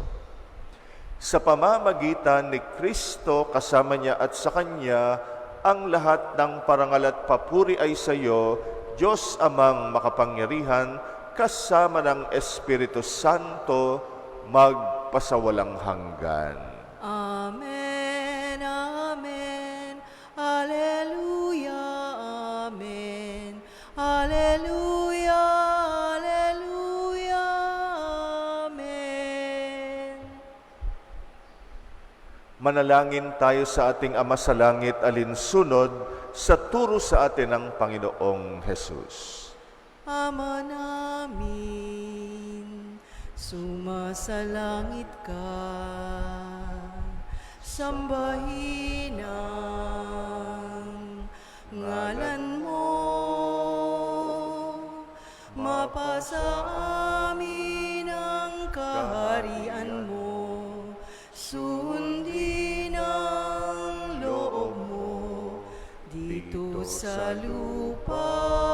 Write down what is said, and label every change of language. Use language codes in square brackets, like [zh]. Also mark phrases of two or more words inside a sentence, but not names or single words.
[tl] Sa pamamagitan ni Kristo, kasama niya at sa Kanya, ang lahat ng parangal at papuri ay sa iyo, Diyos Amang makapangyarihan, kasama ng Espiritu Santo, magpasawalang hanggan. [la] Amen, amen, alleluia, amen, alleluia, alleluia, amen. [tl] Manalangin tayo sa ating Ama sa Langit alinsunod sa turo sa atin ng Panginoong Hesus. Ama namin, sumasalangit ka, sambahin ang ngalan mo, mapasa amin ang kaharian mo, sundin ang loob mo dito sa lupa.